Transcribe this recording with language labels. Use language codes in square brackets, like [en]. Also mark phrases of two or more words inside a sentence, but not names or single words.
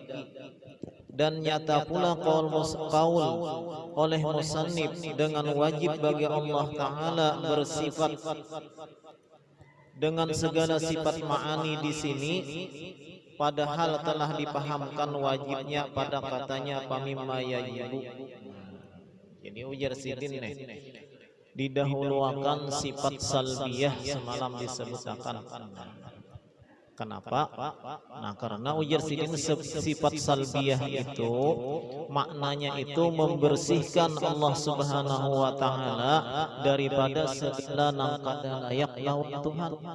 [ms] Dan nyata pula qaul oleh musannif, dengan wajib bagi Allah Ta'ala bersifat dengan segala sifat ma'ani di sini, padahal telah dipahamkan wajibnya pada katanya [ar] pamimma yajibu. [bjn] Jadi ujar sidin nih, didahulukan sifat salbiyah semalam disebutkan. Kenapa? Nah, karena ujar sidin sifat salbiyah itu maknanya itu membersihkan Allah [ar] Subhanahu wa ta'ala [bjn] daripada segala nang kada layak lawan Tuhan.